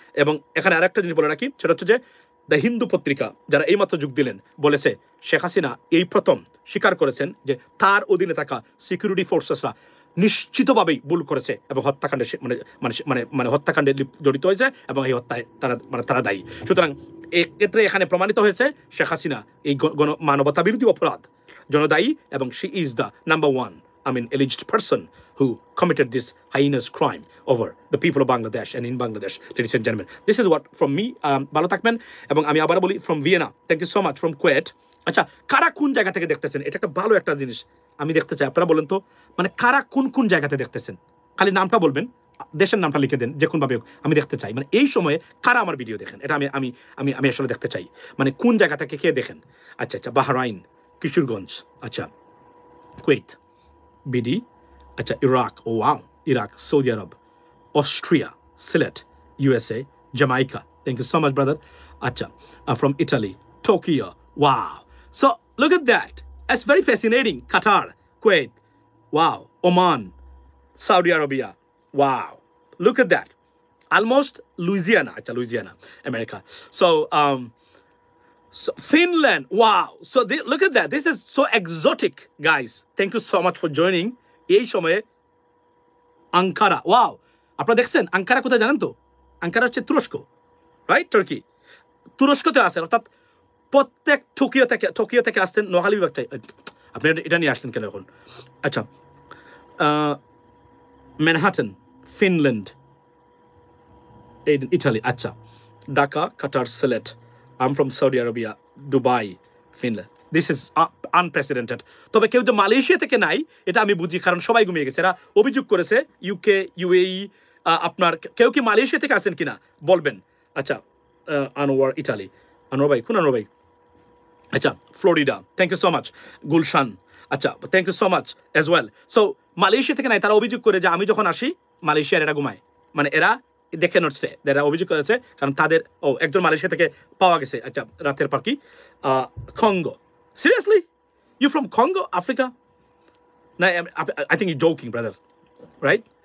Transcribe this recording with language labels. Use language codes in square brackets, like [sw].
[bn] এবং এখানে আরেকটা জিনিস বলে রাখি, সেটা হচ্ছে যে দ্য হিন্দু পত্রিকা যারা এইমাত্র যোগ দিলেন বলেছে শেখ হাসিনা এই প্রথম স্বীকার করেছেন যে তার অধীনে থাকা সিকিউরিটি ফোর্সেসরা নিশ্চিতভাবেই ভুল করেছে এবং হত্যাকাণ্ডে মানে হত্যাকাণ্ডে জড়িত হয়েছে এবং এই হত্যায় তারা দায়ী। সুতরাং এক্ষেত্রে এখানে প্রমাণিত হয়েছে শেখ হাসিনা এই মানবতা বিরোধী অপরাধ জনদায়ী এবং [en] She is the number one alleged person who committed this heinous crime over the people of Bangladesh and in Bangladesh, ladies and gentlemen. This is what from me. [bn] ভালো থাকবেন। এবং আমি আবার বলি, [en] from Vienna, thank you so much, from Kuwait. [bn] আচ্ছা, কারা কোন জায়গা থেকে দেখতেছেন, এটা একটা ভালো একটা জিনিস আমি দেখতে চাই। আপনারা বলেন তো, মানে কারা কোন জায়গাতে দেখতেছেন, খালি নামটা বলবেন, দেশের নামটা লিখে দেন, যে কোনভাবে আমি দেখতে চাই, মানে এই সময়ে কারা আমার ভিডিও দেখেন, এটা আমি আসলে দেখতে চাই, মানে কোন জায়গা থেকে কে দেখেন। আচ্ছা, বাহরাইন, কিশোরগঞ্জ, আচ্ছা, কুয়েত, BD, আচ্ছা, Iraq, O wow, Iraq, Saudi Arab, Austria, Sylhet, USA, Jamaica, [en] thank you so much brother. আচ্ছা, from Italy, Tokyo, wow. So look at that, it's very fascinating. Qatar, Kuwait, wow. Oman, Saudi Arabia, wow. Look at that, almost Louisiana, acha, Louisiana, America. So Finland, wow. So look at that, this is so exotic guys. Thank you so much for joining. [bn] এই সময়ে Ankara, wow, আপনারা দেখছেন Ankara কোথায় জানেন তো? Ankara হচ্ছে তুরস্ক, right? Turkey, তুরস্কতে আসেন, অর্থাৎ প্রত্যেক টোকিও থেকে আসতেন নোয়াখালী বিভাগটাই। আপনি এটা নিয়ে আসলেন কেন এখন? আচ্ছা, ম্যানহাটন, ফিনল্যান্ড, ইটালি, আচ্ছা, ঢাকা, কাতার, Sylhet, [en] I am from Saudi Arabia, [bn] Dubai, Finland. [en] This is unprecedented. [bn] তবে কেউ যে মালয়েশিয়া থেকে নাই এটা আমি বুঝি, কারণ সবাই ঘুমিয়ে গেছে। এরা অভিযোগ করেছে UK, UAE, আপনার কেউ কি মালয়েশিয়া থেকে আসেন কিনা বলবেন। আচ্ছা, আনোয়ার, ইটালি, আনোয়ার ভাই, কোন আনোয়ার ভাই? আচ্ছা, Florida, [en] Thank you so much. [bn] Gulshan, আচ্ছা, [en] Thank you so much as well. [bn] So Malaysia থেকে নাই, তারা অভিযোগ করে যে আমি যখন আসি মালয়েশিয়ার এরা ঘুমায়, মানে এরা দেখে নড়ছে, এরা অভিযোগ করেছে, কারণ তাদের একজন মালয়েশিয়া থেকে পাওয়া গেছে। আচ্ছা, রাতের পাখি, [en] Congo, seriously, you from Congo, Africa? No, I think you're joking, brother, right?